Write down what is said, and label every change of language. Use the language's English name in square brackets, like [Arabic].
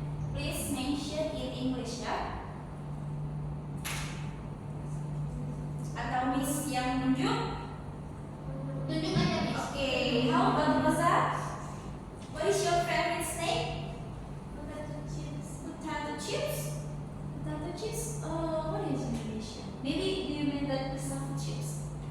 [English] Please mention in English ya. [Indonesian] Atau Miss yang menunjuk? Tunjuk aja, Miss. [English] Oke, how about Rosa? What is your favorite snack? Potato chips. Potato chips? Potato chips? What is Indonesia? Maybe do you mean that potato chips?